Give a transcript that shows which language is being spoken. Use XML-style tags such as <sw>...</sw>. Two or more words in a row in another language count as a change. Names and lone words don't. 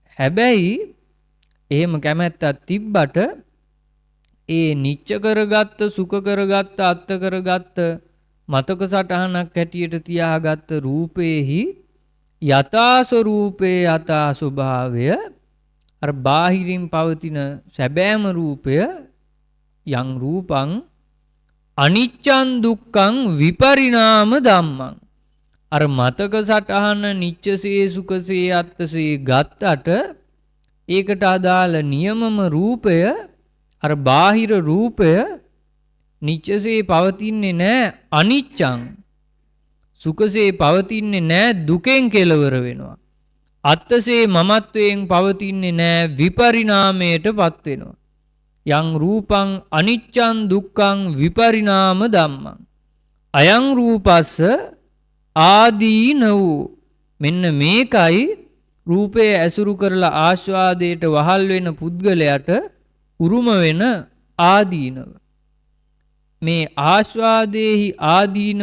<si>හැබැයි එහෙම කැමැත්තක් තිබ්බට ඒ නිච්ච කරගත්ත සුඛ කරගත්ත අත්ත කරගත්ත මතක සටහනක් හැටියට තියාගත්ත රූපේහි යථා ස්වરૂපේ යථා ස්වභාවය අර බාහිරින් පවතින සැබෑම රූපය</si> <pi>යං රූපං අනිච්චං දුක්ඛං විපරිණාම</pi> <si>ධම්මං අර මතක සටහන නිච්චසේ සුඛසේ අත්තසේ ගත්තට ඒකට අදාළ නියමම රූපය අර බාහිර රූපය නිච්චසේ පවතින්නේ නැහැ අනිච්චං සුඛසේ පවතින්නේ නැහැ දුකෙන් කෙලවර වෙනවා අත්තසේ මමත්වයෙන් පවතින්නේ නැහැ විපරිණාමයටපත් වෙනවා</si> <pi>යං රූපං අනිච්චං දුක්ඛං විපරිණාම ධම්මං අයං රූපස්ස</pi> <si>ආදීන වූ මෙන්න මේකයි රූපය ඇසුරු කරලා ආස්වාදයට වහල් වෙන පුද්ගලයාට උරුම වෙන ආදීනව මේ ආස්වාදේහි ආදීනව</si>